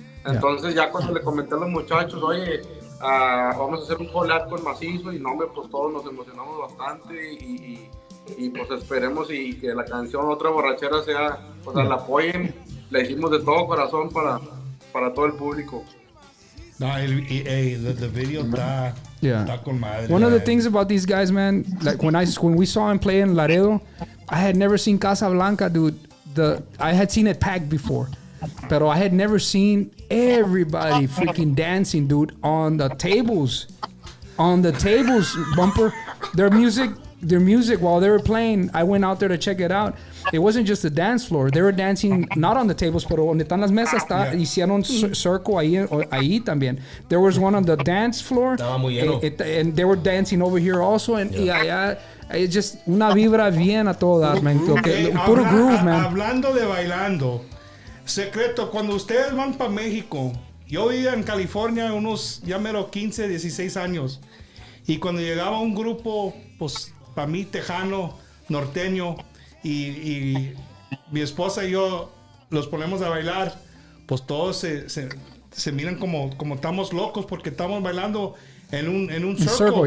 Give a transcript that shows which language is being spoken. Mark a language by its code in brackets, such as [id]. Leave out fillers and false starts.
[es] Entonces ya cuando le comenté a los muchachos, oye, vamos a hacer un collab con Masizzo, y no, hombre, pues todos nos emocionamos bastante y pues esperemos y que la canción Otra Borrachera sea, pues la apoyen. Le hicimos de todo corazón para todo el público. No, [en] the video [es] está con madre. [en] One of the things about these guys, man, like when we saw him play in Laredo, I had never seen Casablanca, dude. I had seen it packed before, but I had never seen everybody freaking dancing, dude, on the tables, Bumper. Their music while they were playing, I went out there to check it out. It wasn't just the dance floor. They were dancing not on the tables, [es] pero donde están las mesas, hicieron circle ahí también. [en] There was one on the dance floor. [es] Estaba muy lleno. [en] And they were dancing over here also. [es] And y allá, [en] it's just [es] una vibra bien a todas, man. Puro groove, man. Hablando de bailando, Secretto, cuando ustedes van para México, yo vivía en California unos ya mero 15, 16 años. Y cuando llegaba un grupo, pues para mí, tejano, norteño, y mi esposa y yo los ponemos a bailar, pues todos se miran como estamos locos porque estamos bailando en un circle.